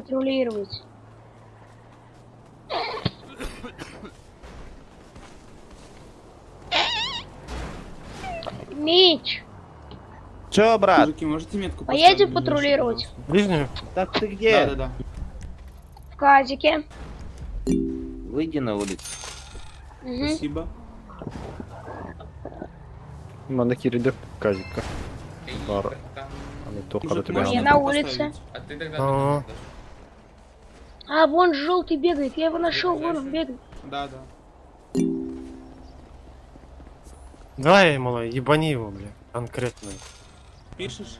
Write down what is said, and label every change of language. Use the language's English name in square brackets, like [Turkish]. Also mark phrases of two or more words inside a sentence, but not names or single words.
[Russian] патрулировать. Меч, Чё, брат? можете метку поедем патрулировать. Ближнюю? Так ты где? Да. В казике. Выйди на улицу. Мгм. Спасибо. [Kazakh] Мана кириде казика. Бар. [Russian] Они только до тебя. Я на улице. А ты тогда... Ага. А, вон желтый бегает, я его нашел, вон он бегает. Да. Давай, малой, ебани его, бля. Конкретно. Пишешь?